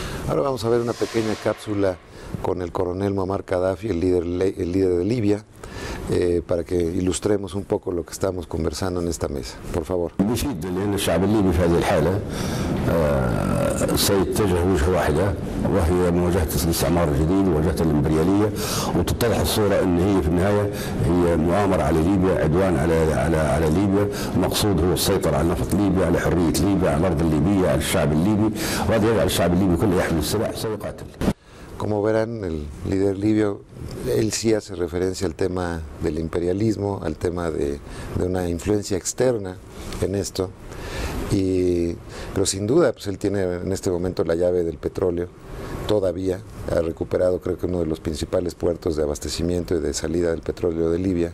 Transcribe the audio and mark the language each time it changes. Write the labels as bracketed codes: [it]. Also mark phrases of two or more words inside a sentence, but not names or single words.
[es] Ahora vamos a ver una pequeña cápsula con el coronel Muammar Gaddafi, el líder de Libia, para que ilustremos un poco lo que estamos conversando en esta mesa. Por favor. [ar] الشعب الليبي في هذه الحالة سيتجه وجهة واحدة، وهي مواجهة الاستعمار الجديد ومواجهة الإمبريالية، وتتضح الصورة أن هي في النهاية هي مؤامرة على ليبيا، عدوان على ليبيا، المقصود هو السيطرة على نفط ليبيا، على حرية ليبيا، على الأرض الليبية، على الشعب الليبي، وهذا يجعل الشعب الليبي كله يحمل السلاح سيقاتل. [es] Como verán, el líder libio, él sí hace referencia al tema del imperialismo, al tema de una influencia externa en esto, pero sin duda pues él tiene en este momento la llave del petróleo, todavía ha recuperado creo que uno de los principales puertos de abastecimiento y de salida del petróleo de Libia.